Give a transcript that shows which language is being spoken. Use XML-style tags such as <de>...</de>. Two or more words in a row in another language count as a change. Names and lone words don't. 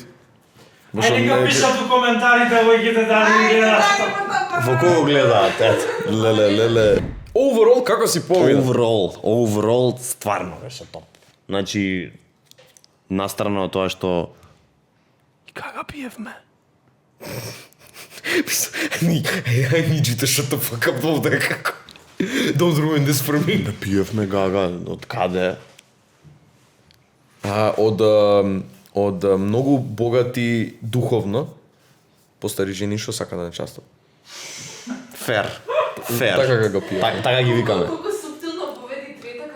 <mk>Нека пишат у коментарите луѓето дали гледаат. Во кого гледаат? Ето. Леле. Overall како си помина? Overall стварно беше топ. Значи настрана од тоа што и кога пиевме.</mk> <en>I need you to shut the fuck up, како. Don't ruin this for me.</en> <mk>Да пиевме гага, од каде? Од многу богати духовно постари жени што сака да не частат. Фер. Така како пие. Така ги викаме. Колку суптилно поведи двете категории.</mk>